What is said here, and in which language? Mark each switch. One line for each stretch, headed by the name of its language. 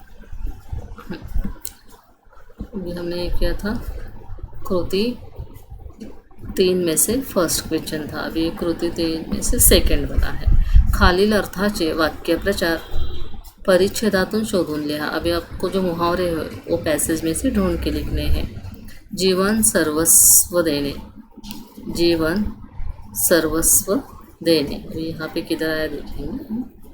Hindi: अभी हमने किया था कृति 3 में से फर्स्ट क्वेश्चन था, अभी कृति 3 में से सेकंड बना है।
Marathi: खालील अर्थाचे वाक्यप्रचार परिच्छेदातून शोधून लिहा।
Hindi: अभी आपको जो मुहावरे हैं वो पैसेज में से ढूंढ के लिखने हैं। जीवन सर्वस्व देने, जीवन सर्वस्व देने, अभी यहाँ पे किधर आया देखेंगे।